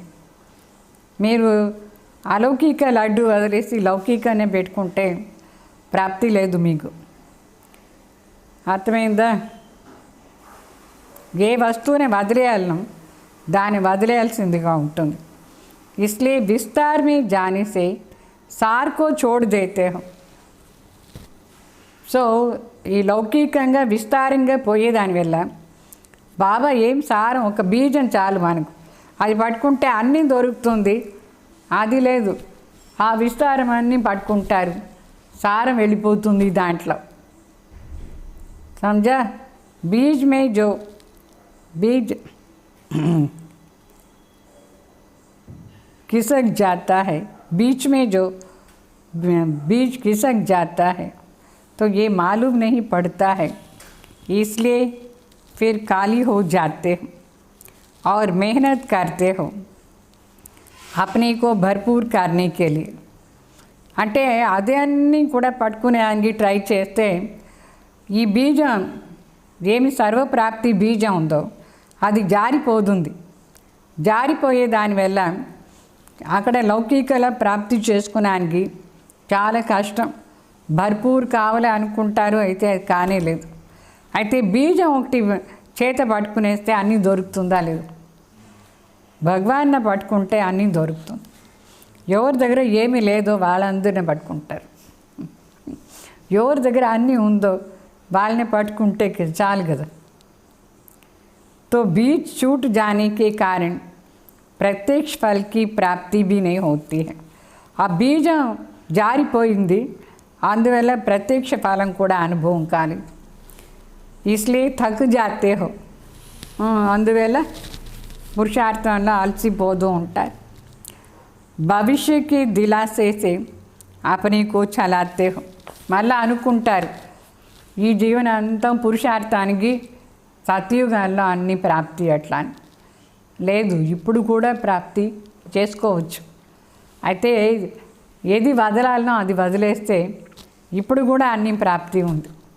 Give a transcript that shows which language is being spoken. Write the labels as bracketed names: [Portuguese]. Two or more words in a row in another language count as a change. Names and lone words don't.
[Telugu] మీరు అలౌకిక లడ్డు వదిలేసి లౌకికనే పెట్టుకుంటే ప్రాప్తి లేదు మీకు. అర్థమైందా? ఏ వస్తువుని వదిలేయాలను దాన్ని వదిలేయాల్సిందిగా ఉంటుంది. [Hindi] इसलिए विस्तार में जाने से सार को छोड़ देते हो. [Telugu] సో ఈ లౌకికంగా విస్తారంగా పోయేదానివల్ల బాబా ఏం సారం, ఒక బీజం చాలు మనకు, అది పట్టుకుంటే అన్నీ దొరుకుతుంది. అది లేదు, ఆ విస్తారం అన్నీ పట్టుకుంటారు, సారం వెళ్ళిపోతుంది దాంట్లో. [Hindi] समझा? बीज में जो बीज खिसक जाता है, बीच में जो बीज खिसक जाता है तो ये मालूम नहीं पड़ता है, इसलिए फिर खाली हो जाते हो और मेहनत करते हो अपने को भरपूर करने के लिए. [Telugu] అంటే అదే అన్నీ కూడా పట్టుకునేదానికి ట్రై చేస్తే ఈ బీజం ఏమి సర్వప్రాప్తి బీజం ఉందో అది జారిపోతుంది. జారిపోయే దానివల్ల అక్కడ లౌకికల ప్రాప్తి చేసుకునేదానికి చాలా కష్టం. భర్పూర్ కావాలి అనుకుంటారు, అయితే అది కానే లేదు. అయితే బీజం ఒకటి చేత పట్టుకునేస్తే అన్నీ దొరుకుతుందా లేదు? భగవాన్ని పట్టుకుంటే అన్నీ దొరుకుతుంది. ఎవరి దగ్గర ఏమీ లేదో వాళ్ళందరినీ పట్టుకుంటారు, ఎవరి దగ్గర అన్నీ ఉందో వాళ్ళని పట్టుకుంటే చాలు కదా. [Hindi] तो बीज छूट जाने के कारण प्रत्यक्ष फल की प्राप्ति भी नहीं होती है. [Telugu] ఆ బీజం జారిపోయింది, అందువల్ల ప్రత్యక్ష ఫలం కూడా అనుభవం కాలేదు. [Hindi] इसलिए थक जाते हो, [Telugu] అందువల్ల పురుషార్థంలో అలసిపోతూ ఉంటారు. [Hindi] भविष्य की दिलासे से अपने को चलाते हो. [Telugu] మళ్ళీ అనుకుంటారు ఈ జీవనాంతం పురుషార్థానికి సత్యుగాల్లో అన్ని ప్రాప్తి అట్లా అని లేదు, ఇప్పుడు కూడా ప్రాప్తి చేసుకోవచ్చు. అయితే ఏది వదలాలనో అది వదిలేస్తే ఇప్పుడు కూడా అన్ని ప్రాప్తి ఉంది.